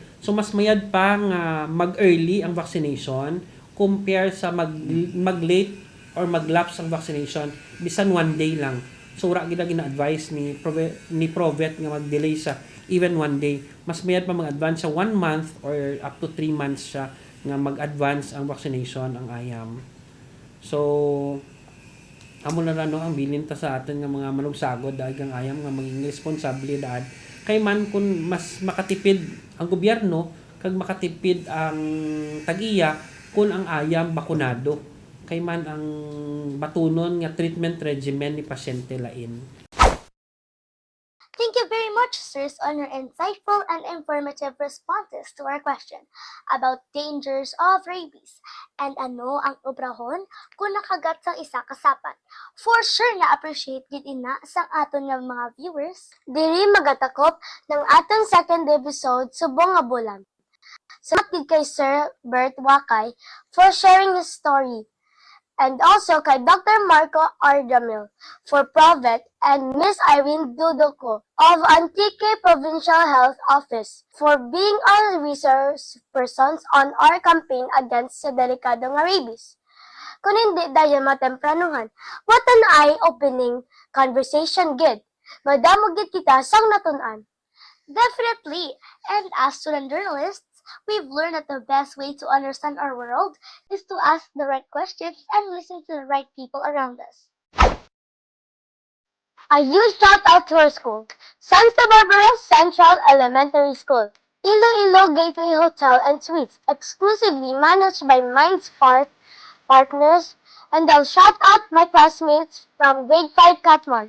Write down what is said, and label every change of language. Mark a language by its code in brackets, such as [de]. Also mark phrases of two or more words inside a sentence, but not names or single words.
[hil] So mas mayad pa nga mag-early ang vaccination compare sa mag-late or mag-lapse ang vaccination bisan 1 day lang. So ura gid gina-advise ni Provet nga mag-delay sa even 1 day. Mas mayad pa mag-advance sa [en] 1 month or up to 3 months [hil] siya nga mag-advance ang vaccination ang ayam. So amo na no ang bilin ta sa atin nga mga manugsagod dagang ayam nga maging responsibilidad kay man kun mas makatipid ang gobyerno kag makatipid ang tag-iya kun ang ayam bakunado kay man ang batunon nga [en] treatment regimen [hil] ni pasyente lain. [en] Thank you very much, sirs, on your insightful and informative responses to our question about dangers of rabies and [hil] ano ang obrahon kung nakagat sang isa kasapat. [en] For sure [hil] na-appreciate gid ina sang aton nga mga viewers. Diri magatakop ng atong [en] second episode [hil] subong nga bulan. Salamat gid kay Sir Bert Wakay [en] for sharing his story. And also kay Dr. Marco Ardamil for Provet and Miss Irene Dudoco of Antique Provincial Health Office for being our resource persons on our campaign against [hil] sa delikado nga [en] rabies. [tl] Kung hindi dahil matempranuhan, [en] what an eye-opening conversation gid. [hil] Madamo gid kita sang natunan. [en] Definitely. And as student journalists, we've learned that the best way to understand our world is to ask the right questions and listen to the right people around us. A huge shout out to our school, Santa Barbara Central Elementary School, Iloilo Gateway Hotel and Suites, exclusively managed by Mindspark partners, and I'll shout out my classmates from grade 5 Katman.